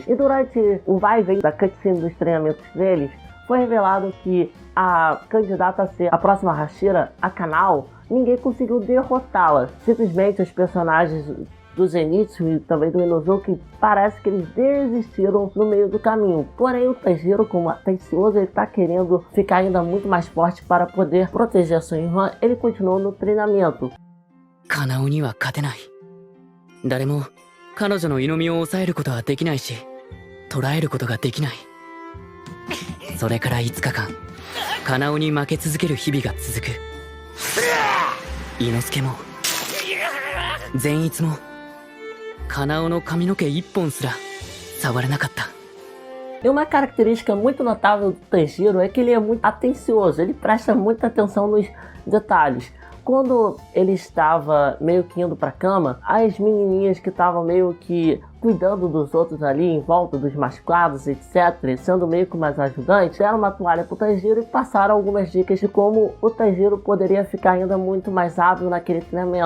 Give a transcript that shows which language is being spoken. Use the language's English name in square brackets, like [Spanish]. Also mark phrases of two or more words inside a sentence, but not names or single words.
[Portuguese] E durante o vai e vem da cutscene dos treinamentos deles, foi revelado que a candidata a ser a próxima Hashira, a Kanao, ninguém conseguiu derrotá-la. Simplesmente os personagens do Zenitsu e também do Inosuke, parece que eles desistiram no meio do caminho. Porém, o Tanjiro, como atencioso, ele está querendo ficar ainda muito mais forte para poder proteger a sua irmã. Ele continuou no treinamento. [Japanese] カナオには勝てない. 誰も彼女のいのみを抑えることはできないし、捕らえることができない. それから5日間、カナオに負け続ける日々が続く。伊之助も善逸もカナオの髪の毛1本すら触れなかった。 [Portuguese] E uma característica muito notável do Tanjiro é que ele é muito atencioso, ele presta muita atenção nos detalhes. Quando ele estava meio que indo para a cama, as menininhas que estavam meio que cuidando dos outros ali em volta dos machucados, etc., sendo meio que umas ajudantes, deram uma toalha pro Tanjiro e passaram algumas dicas de como o Tanjiro poderia ficar ainda muito mais hábil naquele treinamento.